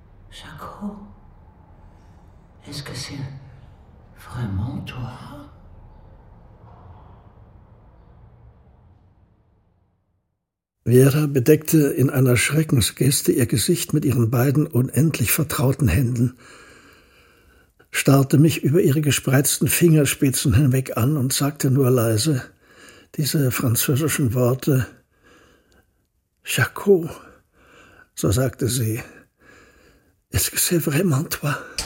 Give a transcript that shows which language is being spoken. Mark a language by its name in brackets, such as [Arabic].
[French] Jacques, est-ce que c'est vraiment toi? [German] Vera bedeckte in einer Schreckensgeste ihr Gesicht mit ihren beiden unendlich vertrauten Händen, starrte mich über ihre gespreizten Fingerspitzen hinweg an und sagte nur leise diese französischen Worte. Jacques, so sagte sie, [French] est-ce que c'est vraiment toi?